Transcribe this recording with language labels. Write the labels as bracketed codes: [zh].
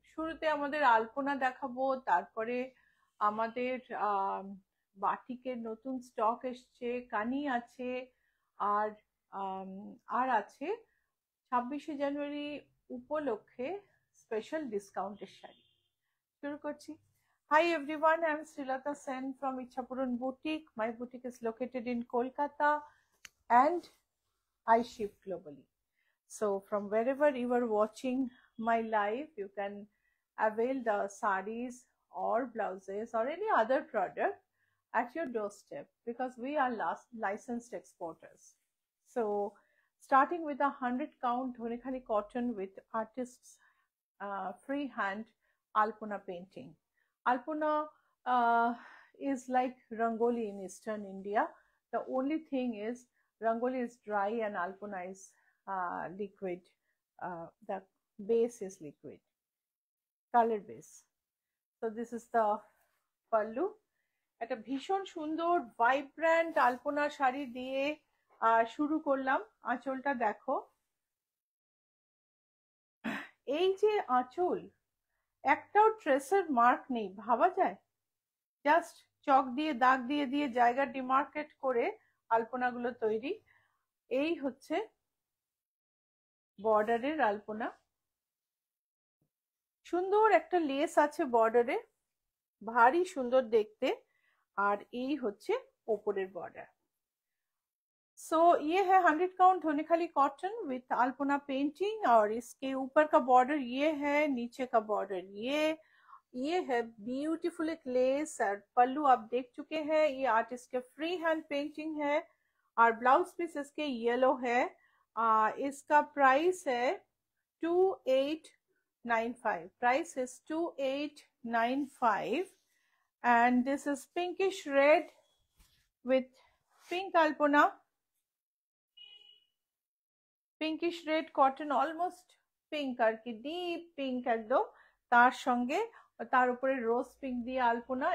[bn] শুরুতে আমাদের আলপনা দেখাবো, তারপরে আমাদের বাটিকের নতুন স্টক এসছে, কানি আছে, আর আর আছে 26শে জানুয়ারি উপলক্ষে স্পেশাল ডিসকাউন্টের শাড়ি। শুরু করছি। [en] Hi everyone, I am Srilata Sen from Ichhapuran Boutique. My boutique is located in Kolkata and I ship globally. So from wherever you are watching my live, you can avail the sarees or blouses or any other product at your doorstep, because we are licensed exporters. So starting with a 100 count Dhonikhali cotton with artists freehand Alpana painting. Alpana is like Rangoli in Eastern India. The only thing is Rangoli is dry and Alpana is liquid. The base is liquid, color base. So this is the pallu. [bn] একটা ভীষণ সুন্দর vibrant আলপনা শাড়ি দিয়ে শুরু করলাম। আঁচলটা দেখো, এই যে আঁচল, একটাও ট্রেসের মার্ক নেই, ভাবা যায়? জাস্ট চক দিয়ে দাগ দিয়ে দিয়ে জায়গা ডিমার্কেট করে আলপনাগুলো তৈরি। এই হচ্ছে বর্ডারের আলপনা, সুন্দর একটা লেস আছে বর্ডারে, ভারী সুন্দর দেখতে। আর এই হচ্ছে ওপরের বর্ডার। [hi] सो ये है 100 count धोनीखाली cotton with Alpana painting, और इसके ऊपर का बॉर्डर ये है, नीचे का बॉर्डर ये है ब्यूटीफुल एक लेस। और पल्लू आप देख चुके हैं, ये आर्टिस्ट के फ्री हैंड पेंटिंग है। और ब्लाउज पीस इसके येलो है। इसका प्राइस है 2895। [en] price is 2895 and this is pinkish red with pink alpana, pinkish red cotton, almost pink [bn] আর কি, ডিপ পিঙ্ক একদম। তার সঙ্গে তার উপরে রোজ পিঙ্ক দিয়ে আলপনা।